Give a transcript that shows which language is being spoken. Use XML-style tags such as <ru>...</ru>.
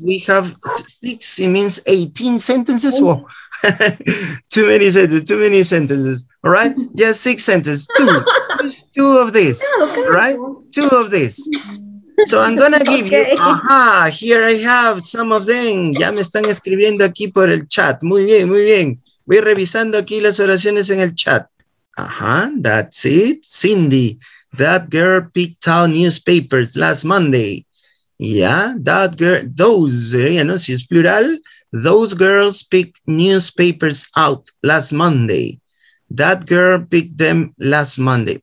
<en>We have 6, it means 18 sentences. Whoa. Too many sentences. All right? Just 6 sentences. 2. Just 2 of this. Right? 2 of this. So I'm gonna give you, here I have some of them.</en> <es>Ya me están escribiendo aquí por el chat. Muy bien, muy bien. Voy revisando aquí las oraciones en el chat.</es> <en>That's it. Cindy, that girl picked out newspapers last Monday. Yeah, that girl, those,</en> <es>si es plural,</es> <en>those girls picked newspapers out last Monday. That girl picked them last Monday.</en>